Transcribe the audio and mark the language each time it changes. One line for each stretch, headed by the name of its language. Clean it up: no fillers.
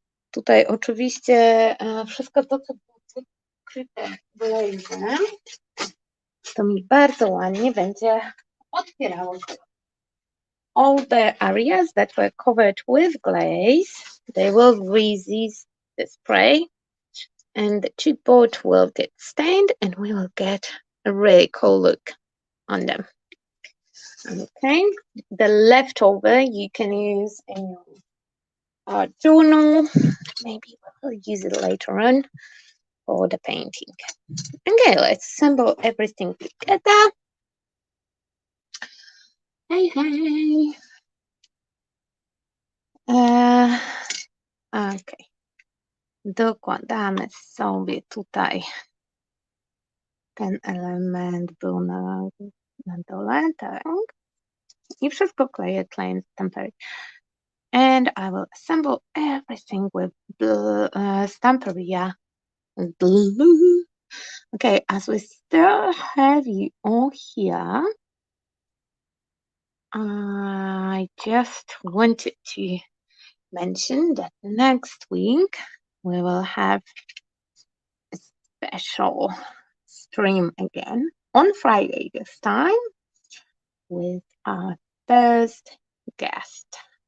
Polish: Tutaj oczywiście wszystko to, co było przykryte glazem, to mi bardzo ładnie będzie otwierało się.
English: All the areas that were covered with glaze, they will resist the spray and the chipboard will get stained and we will get a really cool look on them. Okay, the leftover you can use in your journal. Maybe we'll use it later on. for the painting. Okay, let's assemble everything together. Hey, hey. Okay.
Polish: Dokładamy sobie tutaj ten element, był na dole, tak. I wszystko kleję klejem stampery.
English: And I will assemble everything with Stamperia glue. Okay, as we still have you all here, I just wanted to mention that next week we will have a special stream again on Friday this time with our first guest.